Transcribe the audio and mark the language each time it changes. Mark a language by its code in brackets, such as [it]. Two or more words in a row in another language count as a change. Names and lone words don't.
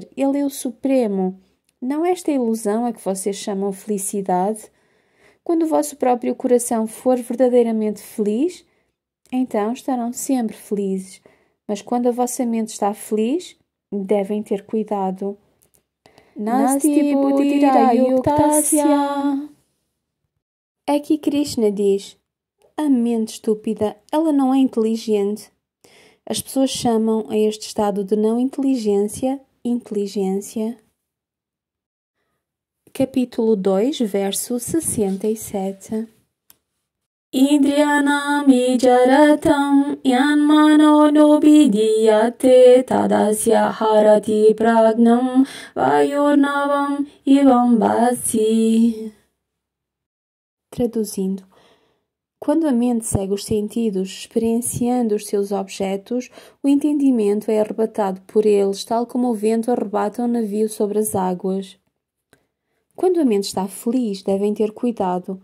[pt] Ele é o supremo. Não esta ilusão a que vocês chamam felicidade. Quando o vosso próprio coração for verdadeiramente feliz, então estarão sempre felizes. Mas quando a vossa mente está feliz, devem ter cuidado. [sa] Nasti buddhira yuktasya. [pt] Aqui Krishna diz: a mente estúpida, ela não é inteligente. As pessoas chamam a este estado de não inteligência, inteligência. Capítulo 2, verso 67. [sa] Indriyanam vicharatam yanmano nobidiyate tadasya harati pragnam vayurnavam ivam basi. [pt] Traduzindo. Quando a mente segue os sentidos, experienciando os seus objetos, o entendimento é arrebatado por eles, tal como o vento arrebata um navio sobre as águas. Quando a mente está feliz, devem ter cuidado.